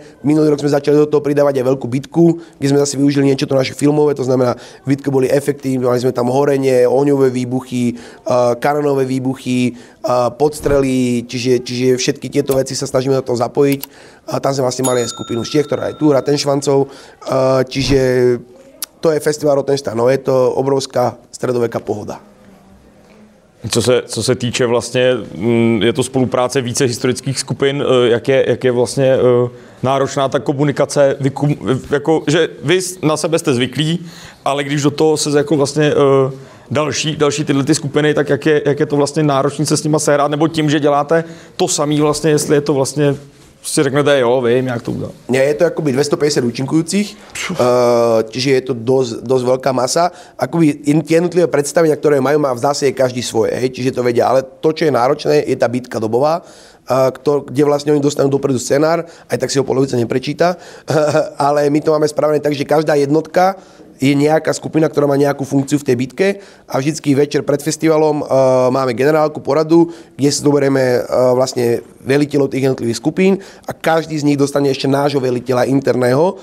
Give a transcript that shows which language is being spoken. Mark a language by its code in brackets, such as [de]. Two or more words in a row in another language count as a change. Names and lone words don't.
[sk] Minulý rok sme začali do toho pridávať aj veľkú bitku, kde sme zase využili niečo to naše filmové, to znamená, v bitke boli efekty, mali sme tam horenie, ohňové výbuchy, kanonové výbuchy, podstrely, čiže všetky tieto veci sa snažíme do toho zapojiť. A tam sme vlastne mali aj skupinu z Čiech, ktorá je tu, Ratenšvancov, čiže to je festival Rottenstein, no je to obrovská stredoveká pohoda. [cs] Co se týče vlastně, je to spolupráce více historických skupin, jak je vlastně náročná ta komunikace, jako, že vy na sebe jste zvyklí, ale když do toho se jako vlastně další tyhle ty skupiny, tak jak je to vlastně náročné se s nima sehrát, nebo tím, že děláte to samý vlastně, jestli je to vlastně si řeknete, jo, vím, jak to udělat. [sk] Nie, je to akoby 250 účinkujúcich, čiže je to dosť veľká masa. Akoby jednotlivé predstavenia, ktoré majú, má v zásade každý svoje, hej, čiže to vedia. Ale to, čo je náročné, je tá bitka dobová, kde vlastne oni dostanú dopredu scenár, aj tak si ho polovica neprečíta, ale my to máme spravené tak, že každá jednotka je nejaká skupina, ktorá má nejakú funkciu v tej bitke a vždycky večer pred festivalom máme generálku poradu, kde si zoberieme vlastne veliteľov tých jednotlivých skupín a každý z nich dostane ešte nášho veliteľa interného.